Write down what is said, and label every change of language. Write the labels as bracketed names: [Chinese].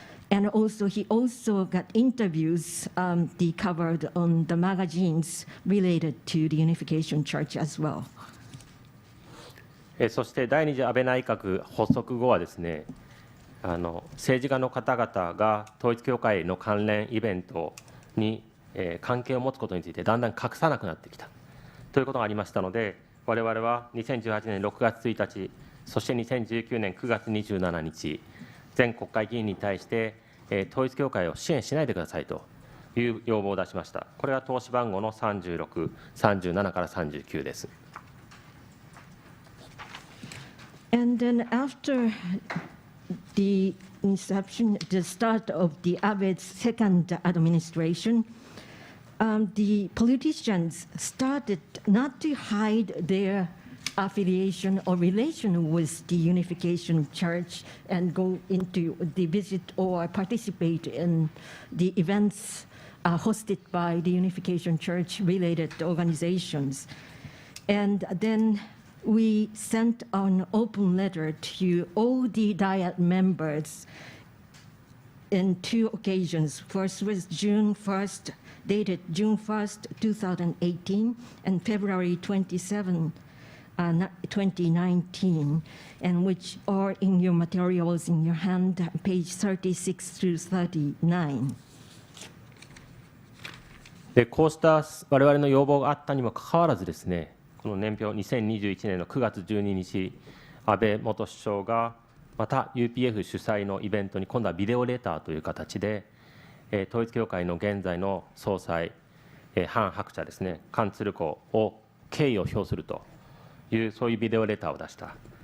[English] And also, he also got interviews covered on the magazines related to the Unification Church as well. [Japanese] そして第二次安倍内閣発足後はですね、政治家の方々が統一教会の関連イベントに関係を持つことについてだんだん隠さなくなってきたということがありましたので、我々は2018年6月1日、そして2019年9月27日、全国会議員に対して統一教会を支援しないでくださいと、いう要望を出しました。これは投資番号の36、37から39です。 [English] And then after the inception, the start of the Abe's second administration, the politicians started not to hide their affiliation or relation with the Unification Church and go into the visit or participate in the events hosted by the Unification Church related organizations. And then we sent an open letter to all the Diet members in 2 occasions. First was June 1st, dated June 1st, 2018, and February 27, 2019, and which are in your materials in your hand, page 36 through 39. [Japanese] でこうした我々の要望があったにもかかわらずですね、この年表2021年の9月12日、安倍元首相がまた UPF 主催のイベントに今度はビデオレターという形で、統一教会の現在の総裁、韓白茶ですね、韓鶴子を敬意を表するという、そういうビデオレターを出した。